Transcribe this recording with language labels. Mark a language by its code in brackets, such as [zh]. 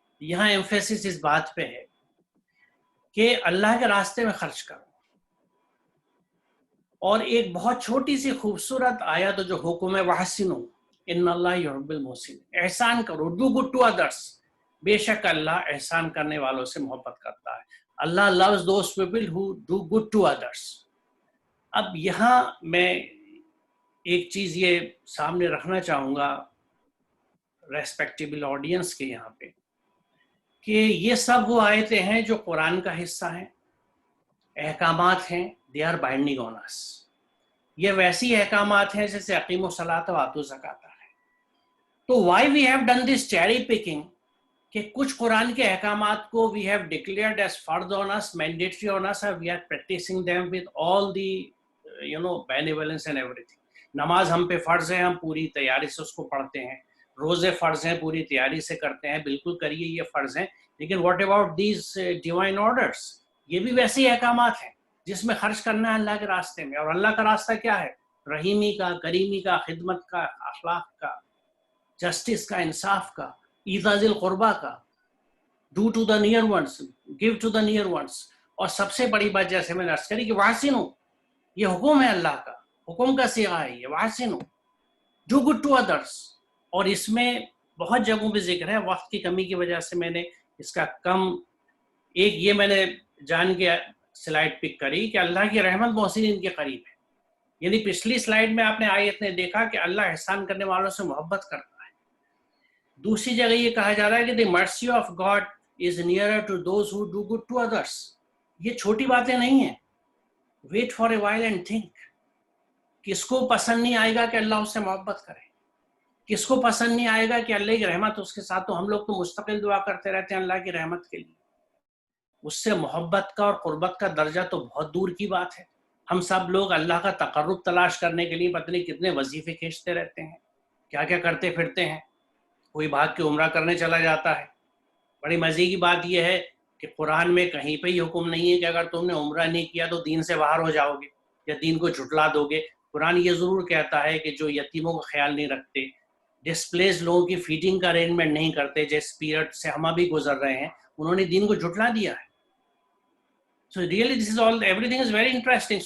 [ur] یہاں ایمفیسس اس بات پہ ہے کہ اللہ کے راستے میں خرچ کرو. اور ایک بہت چھوٹی سی خوبصورت آیت جو حکم ہے [ar] وَحَسِّنُوا إِنَّ اللَّهَ يُحِبُّ الْمُحْسِنِينَ. [ur] احسان کرو، [en] Do good to others. [ur] بے شک اللہ احسان کرنے والوں سے محبت کرتا ہے. [en] Allah loves those people who do good to others. [ur] اب یہاں میں ایک چیز یہ سامنے رکھنا چاہوں گا ریسپیکٹیبل آڈینس کے یہاں پہ کہ یہ سب وہ آیتیں ہیں جو قرآن کا حصہ ہیں، احکامات ہیں. [en] they are binding on us. [ur] یہ ویسی احکامات ہیں جیسے [ar] اقیموا الصلاۃ وآتوا الزکاۃ [ur] ہے. [en] تو why we have done this cherry picking [ur] کہ کچھ قرآن کے احکامات کو [en] we have declared as فرض on us, mandatory on us, and we are practicing them with all the benevolence and everything. [ur] نماز ہم پہ فرض ہے، ہم پوری تیاری سے اس کو پڑھتے ہیں. روزے فرض ہیں، پوری تیاری سے کرتے ہیں، بالکل کریے، یہ فرض ہیں. لیکن [en] What about these divine orders? [ur] یہ بھی ویسے احکامات ہیں جس میں خرچ کرنا ہے اللہ کے راستے میں. اور اللہ کا راستہ کیا ہے؟ رحیمی کا، کریمی کا، خدمت کا، اخلاق کا، جسٹس کا، انصاف کا، [ar] ایذاء ذی القربہ [ur] کا، [en] do to the near ones, [ur] give to the near once. اور سب سے بڑی بات جیسے میں نے عرض کری کہ وَحْسِنُوا، یہ حکم ہے اللہ کا، حکم کا صیغہ ہے یہ. وَحْسِنُوا، [en] Do good to others. [ur] اور اس میں بہت جگہوں پہ ذکر ہے. وقت کی کمی کی وجہ سے میں نے اس کا ایک یہ میں نے جان کے سلائڈ پک کری کہ اللہ کی رحمت محسنین کے قریب ہے. یعنی پچھلی سلائڈ میں آپ نے آیت نے دیکھا کہ اللہ احسان کرنے والوں سے محبت کرتا ہے. دوسری جگہ یہ کہا جا رہا ہے کہ [en] the mercy of God is nearer to those who do good to others. [ur] یہ چھوٹی باتیں نہیں ہیں. [en] wait for a while and think. [ur] کس کو پسند نہیں آئے گا کہ اللہ اس سے محبت کرے؟ کس کو پسند نہیں آئے گا کہ اللہ کی رحمت اس کے ساتھ؟ تو ہم لوگ تو مستقل دعا کرتے رہتے ہیں اللہ کی رحمت کے لیے. اس سے محبت کا اور قربت کا درجہ تو بہت دور کی بات ہے. ہم سب لوگ اللہ کا تقرب تلاش کرنے کے لیے پتہ نہیں کتنے وظیفے کھینچتے رہتے ہیں، کیا کیا کرتے پھرتے ہیں. کوئی بھاگ کے عمرہ کرنے چلا جاتا ہے. بڑی مزے کی بات یہ ہے کہ قرآن میں کہیں پہ یہ حکم نہیں ہے کہ اگر تم نے عمرہ نہیں کیا تو دین سے باہر ہو جاؤ گے یا دین کو جھٹلا دو گے. قرآن یہ ضرور کہتا ہے کہ جو یتیموں کا خیال نہیں رکھتے، ڈسپلیس لوگوں کی فیڈنگ کا ارینجمنٹ نہیں کرتے، جس پیریڈ سے ہم ابھی گزر رہے ہیں، انہوں نے دین کو جھٹلا دیا ہے. [en] So really this is all, everything is very interesting.